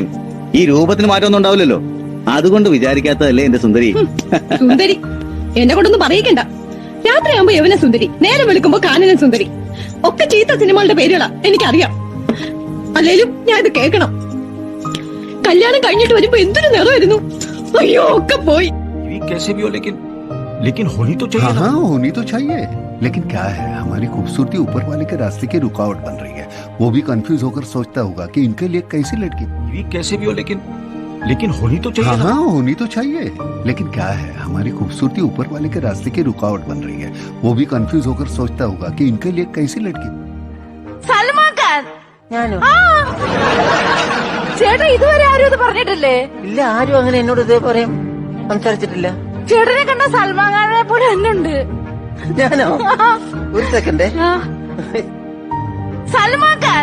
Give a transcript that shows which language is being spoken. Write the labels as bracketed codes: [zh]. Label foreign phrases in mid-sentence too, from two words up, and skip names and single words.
[ml] ഈ രൂപത്തിന് മാറ്റമൊന്നും ഉണ്ടാവില്ലല്ലോ. അതുകൊണ്ട് വിചാരിക്കാത്തതല്ലേ എന്റെ സുന്ദരി. സുന്ദരി എന്നെ കൊണ്ടൊന്നും പറയിക്കണ്ട. രാത്രിയാകുമ്പോ യവന സുന്ദരി, നേരം വെളുക്കുമ്പോ കാനന സുന്ദരി, ഒക്കെ ചീത്ത സിനിമകളുടെ പേരുകളാ എനിക്കറിയാം. അല്ലേലും ഞാൻ ഇത് കേൾക്കണം. കല്യാണം കഴിഞ്ഞിട്ട് വരുമ്പോ എന്തൊരു നിറമായിരുന്നു. അയ്യോ ഒക്കെ പോയി. [hi] कैसे भी हो लेकिन होनी तो चाहिए ना। हाँ होनी तो चाहिए, लेकिन क्या है हमारी खूबसूरती ऊपर वाले के रास्ते की रुकावट बन रही है। वो भी कंफ्यूज होकर सोचता होगा कि इनके लिए कैसी लड़की। बीवी कैसे भी हो लेकिन होनी तो चाहिए ना। हाँ होनी तो चाहिए, लेकिन क्या है हमारी खूबसूरती ऊपर वाले के रास्ते की रुकावट बन रही है। वो भी कंफ्यूज होकर सोचता होगा कि इनके लिए कैसी लड़की। [ml] സൽമാൻ ഖാൻ ഞാനോ? ചേട്ടാ ഇതുവരെ ആരും ഇത് പറഞ്ഞിട്ടില്ലേ? ഇല്ല, ആരും അങ്ങനെ എന്നോട് ഇതേ പറയും സംസാരിച്ചിട്ടില്ല. ചേട്ടനെ കണ്ട സൽമാൻ ഖാനെ പോലെ തന്നെ ഉണ്ട്. ഞാനോ? ഒരു സെക്കൻഡ്. സൽമാൻ ഖാൻ